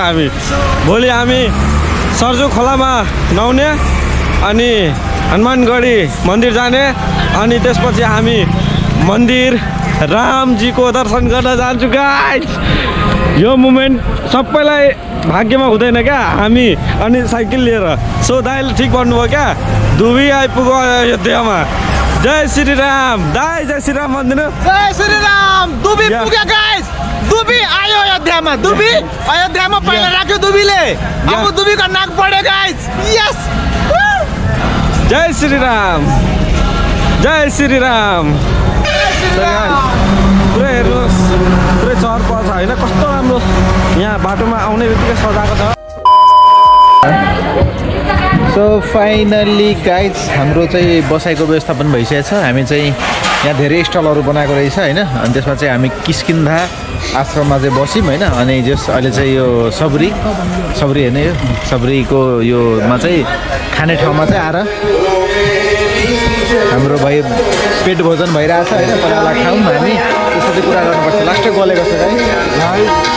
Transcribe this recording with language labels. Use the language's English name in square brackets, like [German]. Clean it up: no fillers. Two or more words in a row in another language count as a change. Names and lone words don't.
[Nepali] हामी भोलि हामी सर्जो खोलामा नुहाउने अनि हनुमानगढी मन्दिर जाने अनि त्यसपछि हामी मन्दिर रामजीको दर्शन गर्न जान्छु गाइस यो मोमेन्ट सबैलाई भाग्यमा हुँदैन क्या हामी अनि साइकल लिएर सो दाइले ठिक भन्नुभयो क्या दुबी आइपुग्यो अयोध्यामा जय श्री राम दाइ जय श्री राम भनिदिनु जय श्री राम दुबी पुग्यो गाइस दुबी आयो अयोध्यामा दुबी अयोध्यामा पहिला राख्यो दुबीले अब दुबीको नाक पढ्यो गाइस यस जय श्री राम जय श्री राम पुरै हेर्नुहोस् पुरै चहर पहर छ होइन कस्तो राम्रो यहाँ बाटोमा आउने बित्तिकै सजाएको छ [English] So finally guys [Nepali] हाम्रो चाहिँ बसाइको व्यवस्थापन भइसकेको छ हामी चाहिँ यहाँ धेरै स्टलहरू बनाएको रहेछ होइन अनि त्यसमा चाहिँ हामी किस्किन्धा आश्रममा चाहिँ बस्यौँ होइन अनि जस अहिले चाहिँ यो सबरी होइन यो सबरीको योमा चाहिँ खाने ठाउँमा चाहिँ आएर हाम्रो भाइ पेट भोजन भइरहेछ होइन पहिला खाऊँ हामी त्यसपछि कुरा गर्नुपर्छ लास्टै गलेको छ गाइज